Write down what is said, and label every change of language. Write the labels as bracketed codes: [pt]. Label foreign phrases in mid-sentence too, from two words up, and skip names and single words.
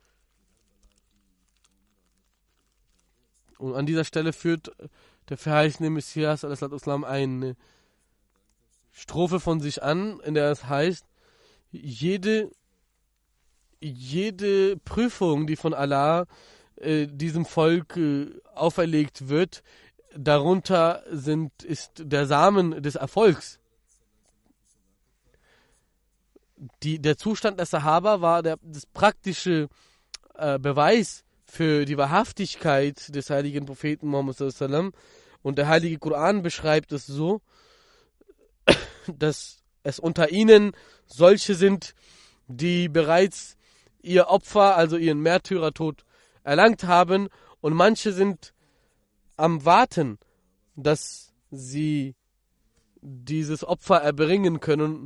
[de] Und an dieser Stelle führt der verheißene Messias Islam eine Strophe von sich an, in der es heißt, jede Prüfung, die von Allah diesem Volk auferlegt wird, darunter ist der Samen des Erfolgs. Der Zustand der Sahaba war das praktische Beweis für die Wahrhaftigkeit des heiligen Propheten Muhammad [ar] صلى الله عليه وسلم, [de] und der heilige Koran beschreibt es so, dass es unter ihnen solche sind, die bereits ihr Opfer, also ihren Märtyrertod, erlangt haben, und manche sind am Warten, dass sie dieses Opfer erbringen können.